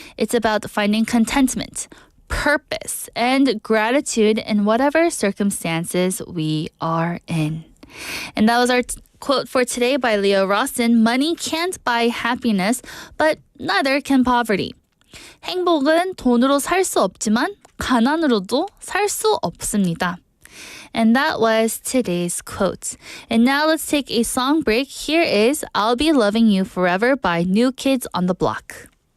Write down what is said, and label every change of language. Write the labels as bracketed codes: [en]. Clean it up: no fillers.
[en] It's about finding contentment, purpose, and gratitude in whatever circumstances we are in. And that was our quote for today by Leo Roston. Money can't buy happiness, but neither can poverty. [ko] 행복은 돈으로 살 수 없지만 가난으로도 살 수 없습니다. [en] And that was today's quote. And now let's take a song break. Here is I'll Be Loving You Forever by New Kids on the Block.